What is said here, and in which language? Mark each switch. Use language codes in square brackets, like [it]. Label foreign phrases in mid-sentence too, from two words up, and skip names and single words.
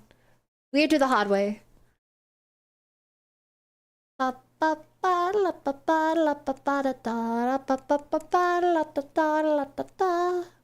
[en] We had to do the hard way. Ba ba ba la ba ba la ba ba da da ba ba ba ba la da da la da da.